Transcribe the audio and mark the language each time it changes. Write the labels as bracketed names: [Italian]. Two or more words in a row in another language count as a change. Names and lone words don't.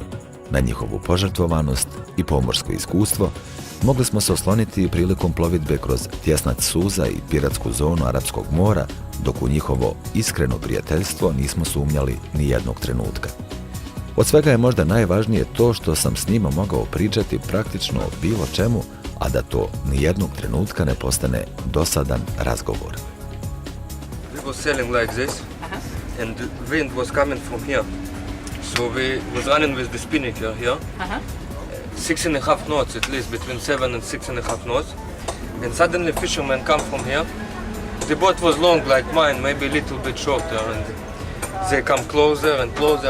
[Croatian] Na njihovu požrtvovanost i pomorsko iskustvo mogli smo se osloniti prilikom plovidbe kroz tjesnac suza i piratsku zonu Arapskog mora, dok u njihovo iskreno prijateljstvo nismo sumnjali ni jednog trenutka. Od svega je možda najvažnije to što sam s njima mogao pričati praktično o bilo čemu, a da to ni jednog trenutka ne postane dosadan razgovor. [English] We was sailing like this, and the wind was coming from here. So we was running with the spinnaker here, 6.5 knots at least, between 7 and 6.5 knots. And suddenly fishermen come from here. The boat was long like mine, maybe a little bit shorter, and they come closer and closer.